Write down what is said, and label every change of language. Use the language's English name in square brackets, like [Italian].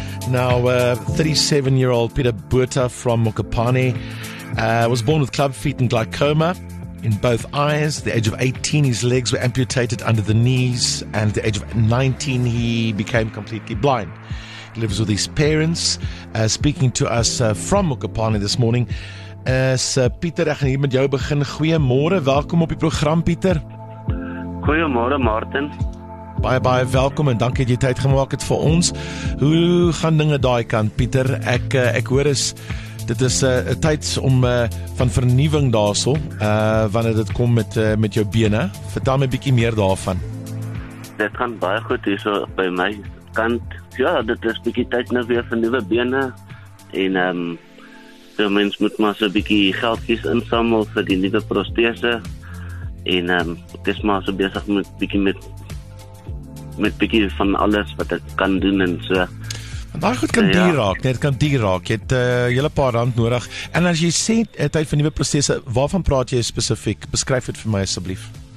[English] Now, 37-year-old Pieter Botha from Mokopane was born with club feet and glaucoma in both eyes. At the age of 18, his legs were amputated under the knees, and at the age of 19, he became completely blind. He lives with his parents. Speaking to us from Mokopane this morning is Pieter. [Afrikaans] Ek gaan hier met jou begin. Goeiemôre, welkom op die program, Pieter. Goeiemôre, Martin. Baie welkom en dankie dat jy tyd gemaak het vir ons. Hoe gaan dinge daai kant, Pieter? Ek hoor dit is 'n tyd om van vernuwing daarso, wanneer dit kom met jou bene. Vertel my 'n bietjie meer daarvan. Dit gaan baie goed hierso by my kant. Ja, dit is bietjie tyd nou weer vir nuwe bene en die mens moet maar so 'n bietjie geldjies insamel vir die nuwe protese en ek is maar so besig met bietjie van alles wat ek kan doen en so. En daai goed kan duur raak, net kan duur raak. Jy het 'n hele paar rand nodig. En as jy sê tyd vir nuwe protese, waarvan praat jy spesifiek? Beskryf dit vir my asseblief.